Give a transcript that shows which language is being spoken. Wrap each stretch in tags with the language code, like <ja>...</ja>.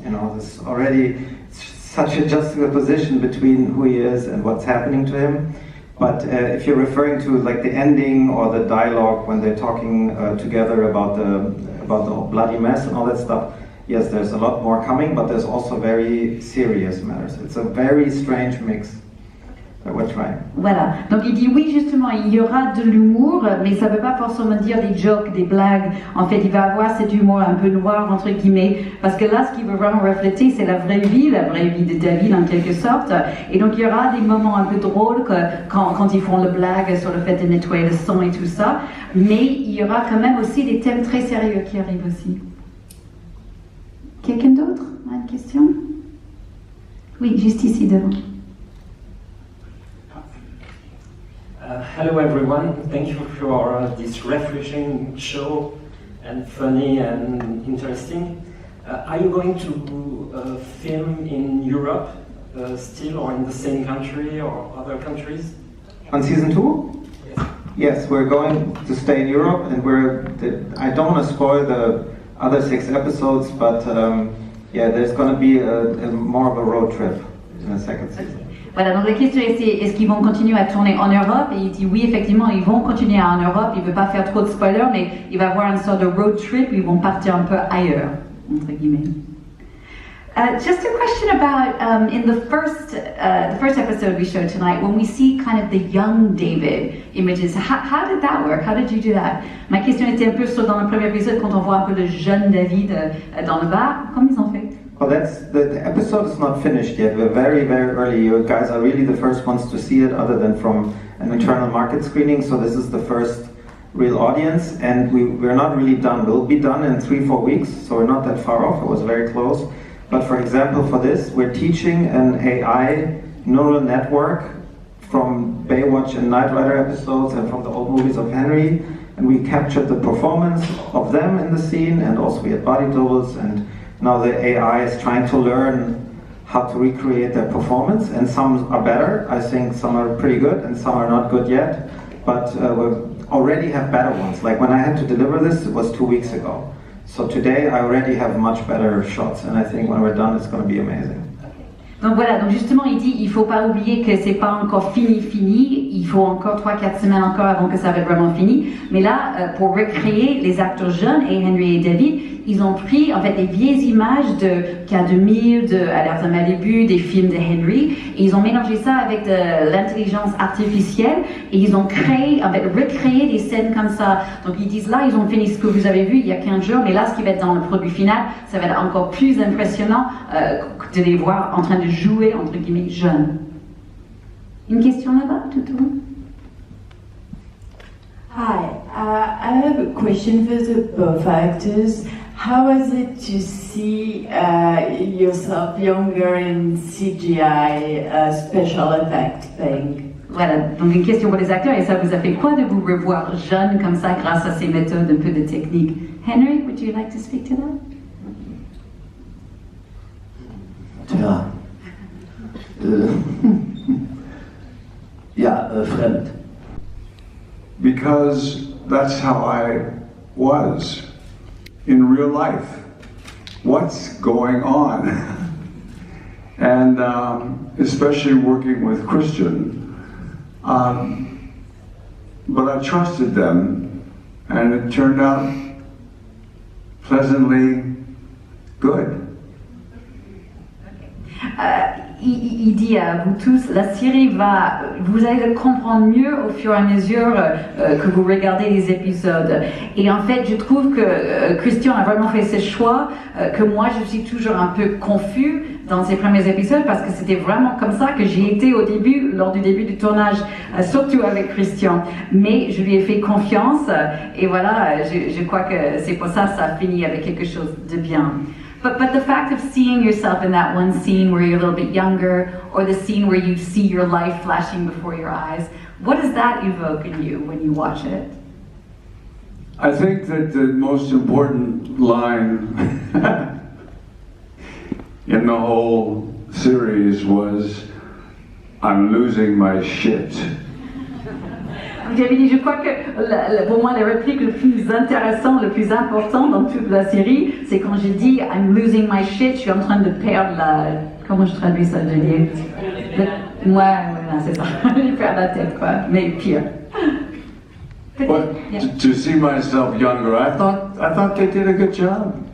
<en>You know, there's already such a juxtaposition between who he is and what's happening to him. But if you're referring to like the ending or the dialogue when they're talking together about the bloody mess and all that stuff, yes, there's a lot more coming, but there's also very serious matters. It's a very strange mix. We're trying.</en> <fr>Voilà, donc il dit oui justement il y aura de l'humour mais ça ne veut pas forcément dire des jokes, des blagues, en fait il va avoir cet humour un peu noir entre guillemets parce que là ce qu'il veut vraiment refléter c'est la vraie vie de David en quelque sorte et donc il y aura des moments un peu drôles quand ils font le blague sur le fait de nettoyer le sang et tout ça mais il y aura quand même aussi des thèmes très sérieux qui arrivent aussi. Quelqu'un d'autre a une question? Oui, juste ici devant.</fr> <en>Hello everyone, thank you for this refreshing show and funny and interesting. Are you going to film in Europe still or in the same country or other countries? On season 2? Yes, we're going to stay in Europe and I don't want to spoil the other 6 episodes, but yeah, there's going to be more of a road trip in the second season.</en> <fr>Voilà, donc la question est-ce qu'ils vont continuer à tourner en Europe? Et il dit oui, effectivement, ils vont continuer en Europe. Il ne veut pas faire trop de spoilers, mais il va avoir une sorte de road trip où ils vont partir un peu ailleurs, entre guillemets.</fr> <en>Just a question about in the first episode we showed tonight, when we see kind of the young David images, how did that work? How did you do that?</en> <fr>Ma question était un peu sur dans le premier épisode quand on voit un peu le jeune David dans le bar. Comment ils ont fait?</fr> <en>Well, the episode is not finished yet. We're very, very early. You guys are really the first ones to see it, other than from an internal market screening. So this is the first real audience, and we're not really done. We'll be done in 3-4 weeks, so we're not that far off. It was very close. But for example, for this, we're teaching an AI neural network from Baywatch and Knight Rider episodes and from the old movies of Henry, and we captured the performance of them in the scene, and also we had body doubles, and now the AI is trying to learn how to recreate their performance, and some are better. I think some are pretty good, and some are not good yet. But we already have better ones. Like when I had to deliver this, it was 2 weeks ago. So today I already have much better shots, and I think when we're done, it's going to be amazing.</en> <fr>Donc voilà, donc justement il dit il faut pas oublier que c'est pas encore fini, il faut encore 3-4 semaines encore avant que ça va être vraiment fini. Mais là, pour recréer les acteurs jeunes et Henry et David, ils ont pris en fait des vieilles images de K2000, de Alerte à Malibu, des films de Henry, et ils ont mélangé ça avec de l'intelligence artificielle et ils ont créé, en fait recréé des scènes comme ça. Donc ils disent là, ils ont fini ce que vous avez vu il y a 15 jours, mais là ce qui va être dans le produit final, ça va être encore plus impressionnant de les voir en train de jouer entre guillemets jeunes. Une question là-bas, tout le monde?</fr> <en>Hi, I have a question for both actors. How was it to see yourself younger in CGI special effect thing?</en> <fr>Voilà, donc une question pour les acteurs, et ça vous a fait quoi de vous revoir jeune comme ça grâce à ces méthodes un peu de technique?</fr> <en>Henry, would you like to speak to that?</en> <de>Tja, ja, fremd.</de> <en>Because that's how I was in real life. What's going on? And especially working with Christian. But I trusted them, and it turned out pleasantly good.</en> <fr>il dit à vous tous, la série vous allez le comprendre mieux au fur et à mesure que vous regardez les épisodes. Et en fait, je trouve que Christian a vraiment fait ce choix, que moi je suis toujours un peu confus dans ces premiers épisodes parce que c'était vraiment comme ça que j'ai été au début, lors du début du tournage, surtout avec Christian. Mais je lui ai fait confiance et voilà, je crois que c'est pour ça que ça a fini avec quelque chose de bien.</fr> <en>But the fact of seeing yourself in that one scene where you're a little bit younger, or the scene where you see your life flashing before your eyes, what does that evoke in you when you watch it? I think that the most important line in the whole series was, I'm losing my shit.</en> <fr>J'avais dit, je crois que pour moi, la réplique le plus intéressant, le plus important dans toute la série, c'est quand j'ai dit</fr> <en>I'm losing my shit,</en> <fr>je suis en train de perdre la. Comment je traduis ça, je dis voilà, c'est ça, je perds la tête, quoi, mais pire.</fr> <en>But to see myself younger, I thought they did a good job.</en>